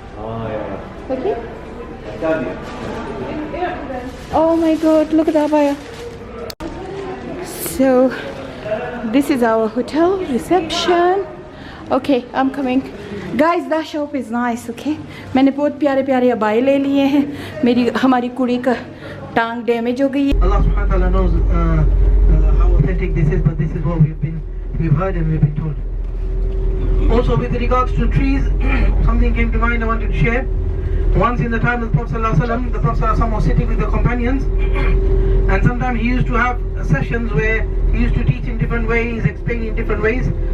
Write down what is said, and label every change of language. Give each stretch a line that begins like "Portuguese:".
English: Yeah. Okay? Pakistan. Oh my God, look at that fire. So this is our hotel reception. Okay, I'm coming. Guys, that shop is nice, okay?
Urdu: میں نے بہت پیارے پیارے ابائے لے لیے ہیں. ہماری کڑی کا ٹانگ ڈیمیج ہو گئی ہے.
English: Allah subhanahu wa ta'ala knows how authentic this is, but this is what we've heard and we've been told. Also with regards to trees, something came to mind I wanted to share. Once in the time of the Prophet sallallahu alaihi wasallam, the Prophet sallallahu alaihi wasallam was sitting with the companions, and sometimes he used to have sessions where he used to teach in different ways, explain in different ways.